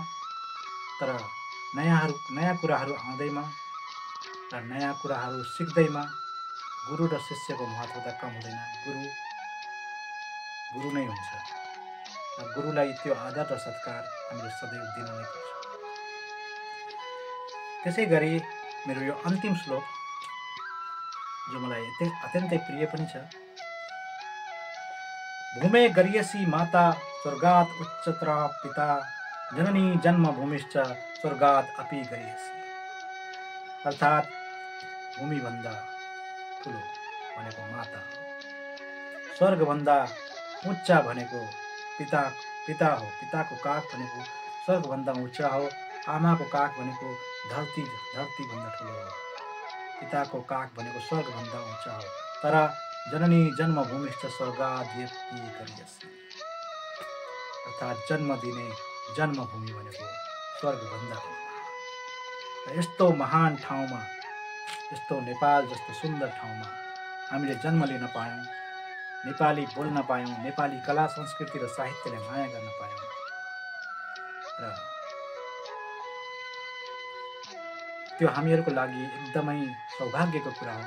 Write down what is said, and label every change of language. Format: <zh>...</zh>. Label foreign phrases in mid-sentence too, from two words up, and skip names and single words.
<ne>तर नयाँ कुराहरू आउँदैमा र नयाँ कुराहरू सिक्दैमा गुरु र शिष्यको महत्त्वता कम हुँदैन। गुरु नै हुन्छ र गुरुलाई त्यो आदर र सत्कार हामीले सदैव दिनु नै पर्छ। त्यसै गरी मेरो यो अन्तिम श्लोक जो मलाई अत्यन्तै प्रिय पनि छ।</ne> <sa>भूमे गरियसी माता स्वर्गात् उच्चतरा पिता, जननी जन्मभूमिश्च स्वर्गात् अपि गरियसी।</sa> <ne>अर्थात् भूमिभन्दा ठुलो भनेको माता हो, स्वर्गभन्दा उच्च भनेको पिता हो, पिताको काख भनेको स्वर्गभन्दा उच्च हो, आमाको काख भनेको धरतीभन्दा ठुलो हो, पिताको काख भनेको स्वर्गभन्दा उच्च हो।</ne> <sa>तर जननी जन्मभूमिश्च स्वर्गादपि गरियसी।</sa> <ne>अर्थात् जन्म दिने जन्मभूमि भनेको स्वर्गभन्दा पनि। यस्तो महान ठाउँमा, यस्तो नेपाल जस्तो सुन्दर ठाउँमा हामीले जन्म लिन पायौँ, नेपाली बोल्न पायौँ, नेपाली कला संस्कृति र साहित्यलाई माया गर्न पायौँ र त्यो हामीहरूको लागि एकदमै सौभाग्यको कुरा हो।</ne>